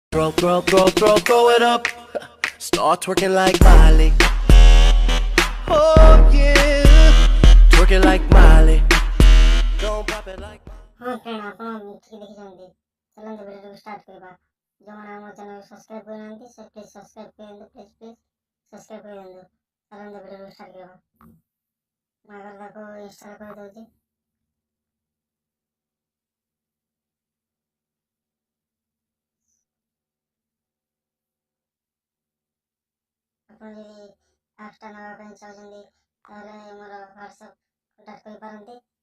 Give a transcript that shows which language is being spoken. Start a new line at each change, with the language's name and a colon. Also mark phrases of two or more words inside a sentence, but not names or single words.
English: Throw it up. Start twerking like Miley. Oh yeah, twerking like Miley. Don't pop it like.
Odia: ହଁ ଫ୍ରେଣ୍ଡ ଆପଣ ଠିକ୍ ଦେଖିଛନ୍ତି। ଚାଲନ୍ତୁ ଭିଡ଼ିଓକୁ ଷ୍ଟାର୍ଟ କରିବା। ଯେଉଁମାନେ ଆମ ଚ୍ୟାନେଲକୁ ସବସ୍କ୍ରାଇବ୍ କରିନାହାନ୍ତି ସେ
English: please subscribe
Odia: କରିଦିଅନ୍ତୁ।
English: please subscribe
Odia: କରିଦିଅନ୍ତୁ। ଚାଲନ୍ତୁ ଭିଡ଼ିଓକୁ ଷ୍ଟାର୍ଟ କରିବା। ମୁଁ ଆଗରେ ତାକୁ ଇନଷ୍ଟଲ୍ କରିଦେଉଛି। ଆପଣ ଯଦି ଆପ୍ସଟା ନେବା ପାଇଁ ଚାହୁଁଛନ୍ତି ତାହେଲେ ମୋର ହ୍ୱାଟ୍ସଆପ୍ କଣ୍ଟାକ୍ଟ କରିପାରନ୍ତି।